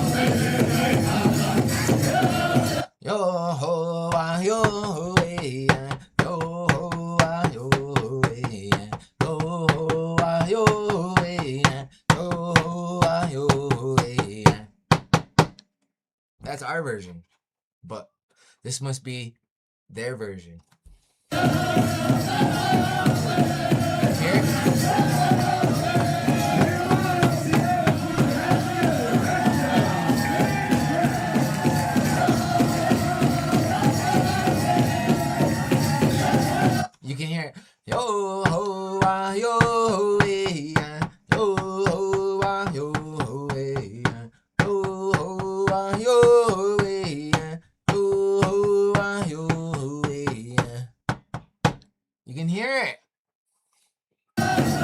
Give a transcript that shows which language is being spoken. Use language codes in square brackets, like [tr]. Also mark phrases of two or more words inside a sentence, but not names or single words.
[en] Yo ho ah yo ho eh, yo ho ah yo ho eh, yo ho ah yo ho eh, yo ho ah yo ho eh. That's our version, but this must be their version. Here. You can hear yo ho ah yo ho eh, yo ho ah yo ho eh, yo ho ah yo ho eh, yo ho ah yo ho eh. You can hear it.